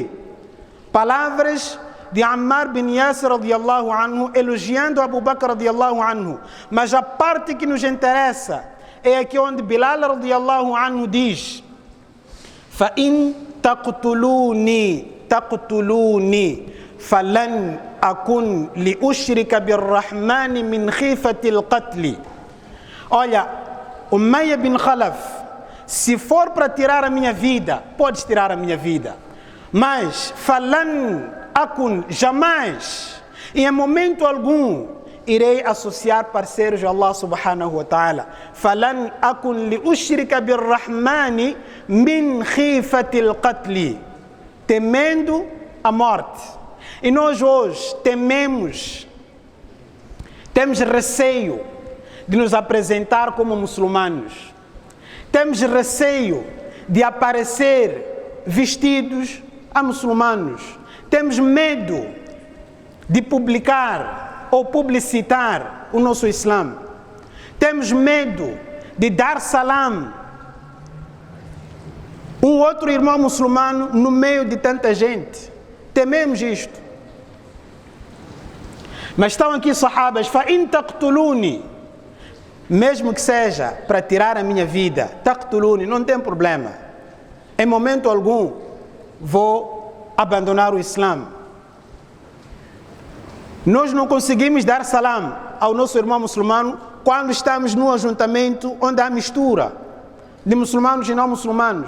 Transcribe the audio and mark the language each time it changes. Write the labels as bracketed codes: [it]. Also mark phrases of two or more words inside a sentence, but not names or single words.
[pt] Palavras de Ammar bin Yasir [ar] رضي الله عنه [pt] elogiando Abu Bakr [ar] رضي الله عنه. [pt] Mas a parte que nos interessa é aqui onde Bilal [ar] رضي الله عنه [pt] diz: [ar] فَإِن تقتلوني فلن أكن لأشرك بالرحمن من خيفة القتل. [pt] Olha, Umayya bin Khalaf, se for para tirar a minha vida, podes tirar a minha vida. Mas, [ar] فلن أكن, [pt] jamais, em momento algum, irei associar parceiros a Allah [ar] سبحانه وتعالى. فلن أكن لأشرك بالرحمن من خيفة القتل. [pt] Temendo a morte. E nós hoje temos receio de nos apresentar como muçulmanos. Temos receio de aparecer vestidos a muçulmanos. Temos medo de publicar ou publicitar o nosso Islã. Temos medo de dar salam um outro irmão muçulmano no meio de tanta gente. Tememos isto. Mas estão aqui sahabas, [ar] فَإِن تَقْتُلُونِ, [pt] mesmo que seja para tirar a minha vida, taqtuluni, não tem problema. Em momento algum vou abandonar o Islã. Nós não conseguimos dar salam ao nosso irmão muçulmano quando estamos num ajuntamento onde há mistura de muçulmanos e não muçulmanos.